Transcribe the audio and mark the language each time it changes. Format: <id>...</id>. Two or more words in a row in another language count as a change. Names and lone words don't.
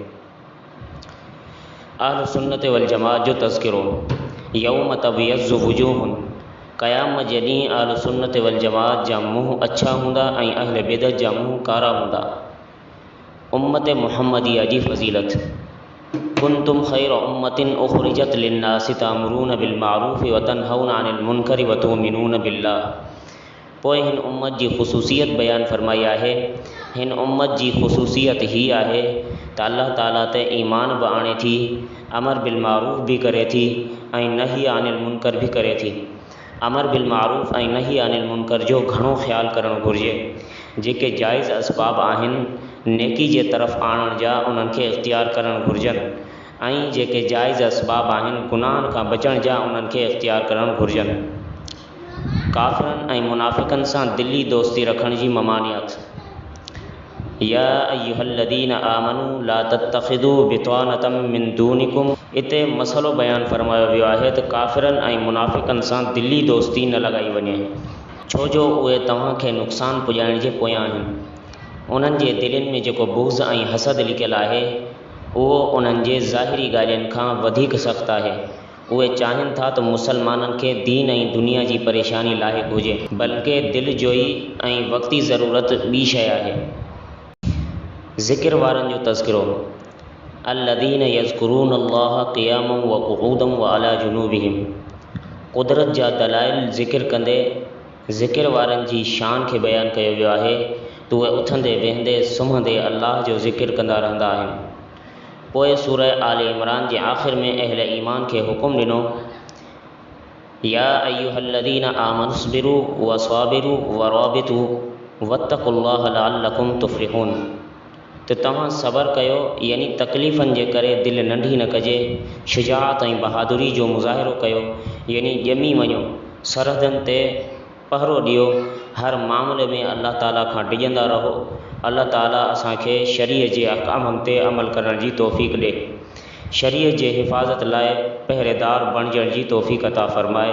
<ar>أهل السنة والجماعة</ar> <sd>जो तज़किरो।</sd> <ar>يوم تبيض وجوه.</ar> <sd>क़याम जे ॾींहुं</sd> <ar>أهل السنة والجماعة</ar> <sd>जा मुंहुं अछा हूंदा ऐं</sd> <ar>أهل البدعة</ar> <sd>जा मुंहुं कारा हूंदा। उम्मत मुहम्मदिया जी फ़ज़ीलत।</sd> <ar>كنتم خير أمة أخرجت للناس تأمرون بالمعروف وتنهون عن المنكر وتؤمنون بالله.</ar> <sd>पोइ हिन उम्मत जी ख़ुसूसियत बयानु फ़रमाई आहे। हिन उम्मत जी ख़ुसूसियत ही आहे त अल्लाह ताला ते ईमान बि आणे थी,</sd> <ar>أمر بالمعروف</ar> <sd>बि करे थी ऐं</sd> <ar>نهي عن المنكر</ar> <sd>बि करे थी।</sd> <ar>أمر بالمعروف</ar> <sd>ऐं</sd> <ar>نهي عن المنكر</ar> <sd>जो घणो ख़्यालु करणु घुरिजे। जेके जाइज़ असबाब आहिनि नेकी जे तरफ़ आणण जा उन्हनि खे इख़्तियार करणु घुरिजनि ऐं जेके जाइज़ असबाब आहिनि गुनाहनि खां बचण जा उन्हनि खे इख़्तियार करणु घुरिजनि। काफ़िरनि ऐं मुनाफ़िक़नि सां दिली दोस्ती रखण जी ममानियत।</sd> <ar>يا أيها الذين آمنوا لا تتخذوا بطانة من دونكم.</ar> <sd>इते मसलो बयानु फ़रमायो वियो आहे त काफ़िरनि ऐं मुनाफ़िक़नि सां दिली दोस्ती न लॻाई वञे, छो जो उहे तव्हांखे नुक़सानु पुॼाइण जे पोयां आहिनि। उन्हनि जे दिलनि में जेको बुग़्ज़ ऐं हसद लिकियलु आहे उहो उन्हनि जे ज़ाहिरी ॻाल्हियुनि खां वधीक सख़्तु आहे। उहे चाहिनि था त मुसलमाननि खे दीन ऐं दुनिया जी परेशानी लाहिक़ु हुजे, बल्कि दिलि जोई ऐं वक़्ती ज़रूरत ॿी शइ आहे। ज़िक्र वारनि जो तज़किरो।</sd> <ar>الذين يذكرون الله قياما وقعودا وعلى جنوبهم.</ar> <sd>क़ुदरत जा दलाइल ज़िक्र कंदे ज़िक्र वारनि जी शान खे बयानु कयो वियो आहे त उहे उथंदे वेहंदे सुम्हंदे अल्लाह जो ज़िक्र कंदा रहंदा आहिनि। पोइ सूरह आल इमरान जे आख़िर में अहल ईमान खे हुकुम ॾिनो,</sd> <ar>يا أيها الذين آمنوا اصبروا وصابروا ورابطوا واتقوا الله لعلكم تفلحون.</ar> <sd>त तव्हां सब्र कयो, यानी तकलीफ़नि जे करे दिलि नंढी न कजे, शुजाअत ऐं बहादुरी जो मुज़ाहिरो कयो, यानी ॼमी वञो, सरहदनि ते पहरो ॾियो, हर मामले में अल्लाह ताला खां डिॼंदा रहो। अल्लाह ताला असांखे शरीअ जे अहकामनि ते अमल करण जी तौफ़ीक़ ॾिए, शरीअ जे हिफ़ाज़त लाइ पहरेदार बणजण जी तौफ़ीक़ अता फ़रमाए।</sd>